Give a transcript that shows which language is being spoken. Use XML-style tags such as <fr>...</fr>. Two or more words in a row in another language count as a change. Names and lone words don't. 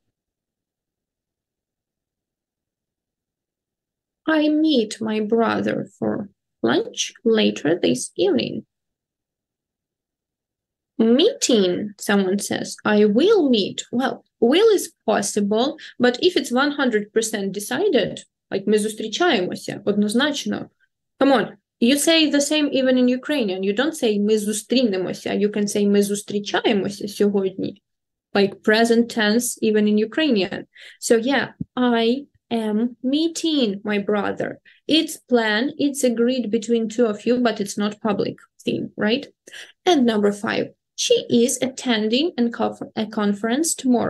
<en>I meet my brother for lunch later this evening. Meeting, someone says. I will meet. Well, will is possible, but if it's 100% decided, like</en> <uk>ми зустрічаємося, однозначно.</uk> <en>Come on, you say the same even in Ukrainian. You don't say</en> <uk>ми зустрінемося.</uk> <en>You can say</en> <uk>ми зустрічаємося сьогодні.</uk> <en>Like present tense even in Ukrainian. So yeah, I am meeting my brother. It's planned, it's agreed between two of you, but it's not public thing, right? And number 5, she is attending a conference tomorrow.</en>